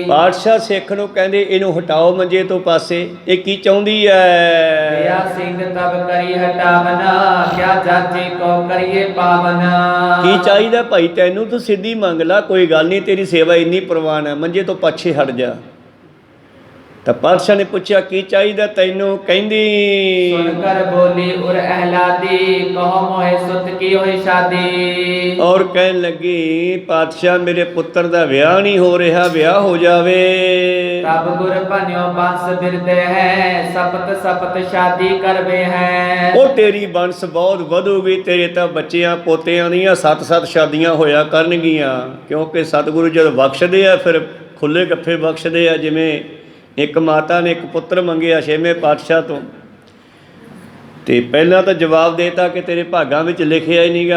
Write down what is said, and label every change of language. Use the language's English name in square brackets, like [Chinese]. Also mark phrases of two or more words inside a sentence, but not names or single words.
[Punjabi] ਪਾਤਸ਼ਾਹ ਸਿੱਖ ਨੂੰ ਕਹਿੰਦੇ ਇਹਨੂੰ ਹਟਾਓ ਮੰਜੇ ਤੋਂ ਪਾਸੇ, ਇਹ ਕੀ ਚਾਹੁੰਦੀ ਹੈ? [Braj] किआ सिंघ तब करी हटावना किआ जाचे को करीए पावना। [Punjabi] ਕੀ ਚਾਹੀਦਾ ਭਾਈ ਤੈਨੂੰ, ਤੂੰ ਸਿੱਧੀ ਮੰਗ ਲਾ, ਕੋਈ ਗੱਲ ਨਹੀਂ, ਤੇਰੀ ਸੇਵਾ ਇੰਨੀ ਪ੍ਰਵਾਨ ਹੈ, ਮੰਜੇ ਤੋਂ ਪਾਛੇ ਹਟ ਜਾ। ਤਾਂ ਪਾਤਸ਼ਾਹ ਨੇ ਪੁੱਛਿਆ ਕੀ ਚਾਹੀਦਾ ਤੈਨੂੰ? ਕਹਿੰਦੀ [Braj] सुन कर बोली उर अहलादी कहो मोहे सुत की होई शादी। [Punjabi] ਔਰ ਕਹਿਣ ਲੱਗੀ ਪਾਤਸ਼ਾਹ ਮੇਰੇ ਪੁੱਤਰ ਦਾ ਵਿਆਹ ਨਹੀਂ ਹੋ ਰਿਹਾ, ਵਿਆਹ ਹੋ ਜਾਵੇ। [Braj] तब गुर बन्यो बंस बिरदे है सपत सपत शादी करबे है। [Punjabi] ਉਹ ਤੇਰੀ ਬੰਸ ਬਹੁਤ ਵਧੂਗੀ, ਤੇਰੇ ਤਾਂ ਬੱਚਿਆਂ ਪੋਤਿਆਂ ਦੀਆਂ 7-7 ਸ਼ਾਦੀਆਂ ਹੋਇਆ ਕਰਨਗੀਆਂ, ਕਿਉਂਕਿ ਸਤਿਗੁਰੂ ਜਦ ਬਖਸ਼ਦੇ ਆ ਫਿਰ ਖੁੱਲੇ ਗੱਫੇ ਬਖਸ਼ਦੇ ਆ। ਜਿਵੇਂ ਇੱਕ ਮਾਤਾ ਨੇ ਇੱਕ ਪੁੱਤਰ ਮੰਗਿਆ 6ਵੇਂ ਪਾਤਸ਼ਾਹ ਤੋਂ, ਤੇ ਪਹਿਲਾਂ ਤਾਂ ਜਵਾਬ ਦੇਤਾ ਕਿ ਤੇਰੇ ਭਾਗਾਂ ਵਿੱਚ ਲਿਖਿਆ ਹੀ ਨਹੀਂਗਾ।